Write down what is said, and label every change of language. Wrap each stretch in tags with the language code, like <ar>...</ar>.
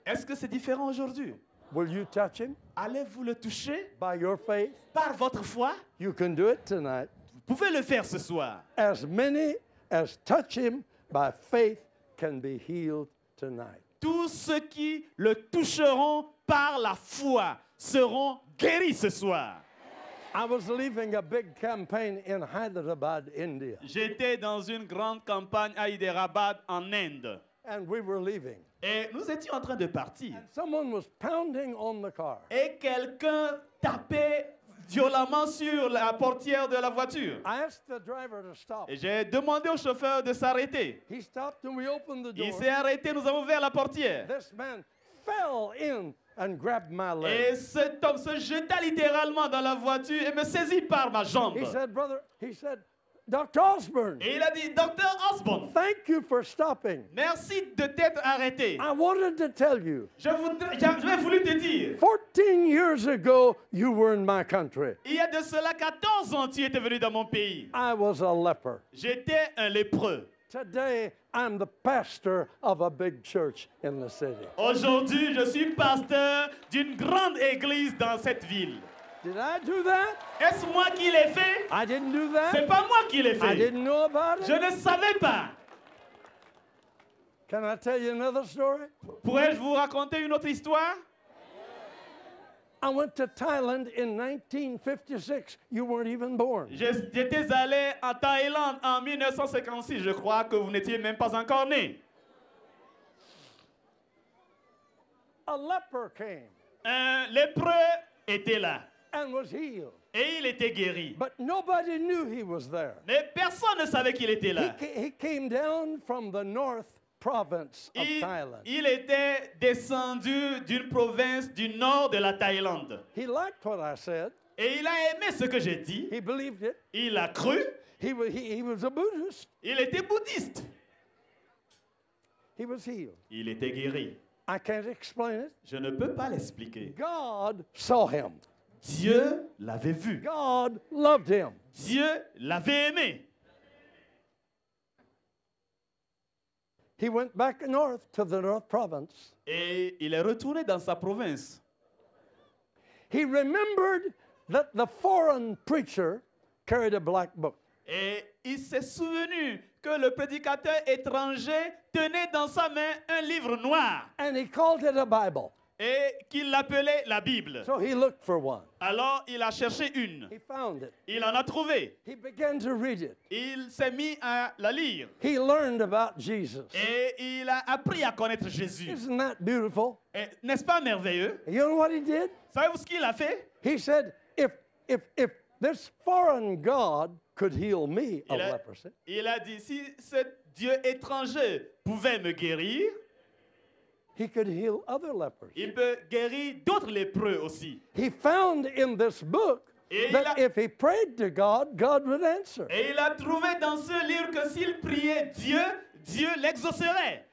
<fr>Est-ce que c'est différent aujourd'hui?</fr> <en>Will you touch him</en> <fr>Allez-vous le toucher</fr> <en>by your faith?</en> <fr>par votre foi?</fr> <en>You can do it tonight.</en> <fr>Vous pouvez le faire ce soir.</fr> <en>As many as touch him by faith can be healed tonight.</en> <fr>Tous ceux qui le toucheront par la foi seront guéris ce soir.</fr> <en>I was leaving a big campaign in Hyderabad, India,</en> <fr>J'étais dans une grande campagne à Hyderabad en Inde.</fr> <en>and we were leaving.</en> <fr>Et nous étions en train de partir.</fr> <en>Someone was pounding on the car.</en> <fr>Et quelqu'un tapait violemment sur la portière de la voiture.</fr> <en>I asked the driver to stop.</en> <fr>Et j'ai demandé au chauffeur de s'arrêter.</fr> <en>He stopped and we opened the</en> <fr>Il</fr> <en>door.</en> <fr>s'est arrêté, nous avons ouvert la portière.</fr> <en>This man fell in and grabbed my</en> <fr>Et</fr> <en>leg.</en> <fr>cet homme se jeta littéralement dans la voiture et me saisit par ma jambe.</fr> <en>He said, Dr. Osborne,</en> <fr>Et il a dit, Docteur Osborne,</fr> <en>thank you for stopping.</en> <fr>merci de t'être arrêté.</fr> <en>I wanted to tell you,</en> <fr>J'avais voulu te dire,</fr> <en>14 years ago, you were in my country.</en> <fr>il y a de cela 14 ans, tu étais venu dans mon pays.</fr> <en>I was a leper.</en> <fr>J'étais un lépreux.</fr> <en>Today, I'm the pastor of a big church in the city.</en> <fr>Aujourd'hui, je suis pasteur d'une grande église dans cette ville.</fr> <en>Did I do that?</en> <fr>Est-ce moi qui l'ai fait?</fr> <en>I didn't do</en> <fr>C'est</fr> <en>that.</en> <fr>pas moi qui l'ai</fr> <en>I</en> <fr>fait.</fr> <en>didn't know about</en> <fr>Je</fr> <en>it.</en> <fr>ne savais pas.</fr> <en>Can I tell you another story?</en> <fr>Pourrais-je vous raconter une autre histoire?</fr> <en>I went to Thailand in 1956. You weren't even born.</en> <fr>J'étais allé en Thaïlande en 1956. Je crois que vous n'étiez même pas encore né.</fr> <en>A leper came</en> <fr>Un lépreux était là</fr> <en>and was healed.</en> <fr>et il était guéri.</fr> <en>But nobody knew he was there.</en> <fr>Mais personne ne savait qu'il était là.</fr> <en>He came down from the north province of Thailand.</en> <fr>Il était descendu d'une province du nord de la Thaïlande.</fr> <en>He liked what I said.</en> <fr>Et il a aimé ce que j'ai dit.</fr> <en>He believed it.</en> <fr>Il a cru.</fr> <en>He was a Buddhist.</en> <fr>Il était bouddhiste.</fr> <en>He was healed.</en> <fr>Il était guéri.</fr> <en>I can't explain it.</en> <fr>Je ne peux pas l'expliquer.</fr> <en>God saw him.</en> <fr>Dieu l'avait vu.</fr> <en>God loved him.</en> <fr>Dieu l'avait aimé.</fr> <en>He went back north to the north province.</en> <fr>Et il est retourné dans sa province.</fr> <en>He remembered that the foreign preacher carried a black book.</en> <fr>Et il s'est souvenu que le prédicateur étranger tenait dans sa main un livre noir</fr> <en>And he called it a Bible.</en> <fr>et qu'il l'appelait la Bible.</fr> <en>So he looked for one.</en> <fr>Alors il a cherché une.</fr> <en>He found it.</en> <fr>Il en a trouvé.</fr> <en>He began to read it.</en> <fr>Il s'est mis à la lire.</fr> <en>He learned about Jesus.</en> <fr>Et il a appris à connaître Jésus.</fr> <en>Isn't that beautiful?</en> <fr>Et n'est-ce pas merveilleux?</fr> <en>You know what he did?</en> <fr>Savez-vous ce qu'il a fait?</fr> <en>He said, if this foreign God could heal me of</en> <fr>Il a,</fr> <en>leprosy,</en> <fr>il a dit, si ce Dieu étranger pouvait me guérir,</fr> <en>he could heal other lepers.</en> <fr>il peut guérir d'autres lépreux aussi.</fr> <en>He found in this book</en> <fr>Et</fr> <en>that if he prayed to God, God would answer.</en> <fr>Et il a trouvé dans ce livre que s'il priait Dieu, Dieu l'exaucerait.</fr>